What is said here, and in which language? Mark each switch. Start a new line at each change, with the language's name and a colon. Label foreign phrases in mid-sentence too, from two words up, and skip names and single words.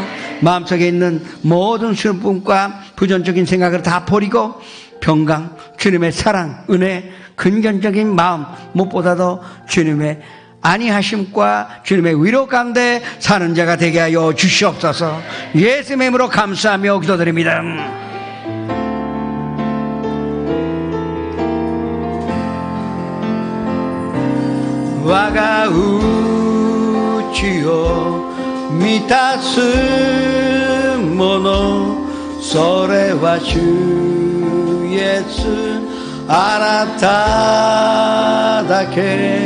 Korean: 마음속에 있는 모든 슬픔과 부정적인 생각을 다 버리고 평강, 주님의 사랑, 은혜, 근전적인 마음, 무엇보다도 주님의 안위하심과 주님의 위로 가운데 사는 자가 되게 하여 주시옵소서. 예수님의 이름으로 감사하며 기도드립니다.
Japanese: 我が内を満たすもの、それは主イエス、あなただけ。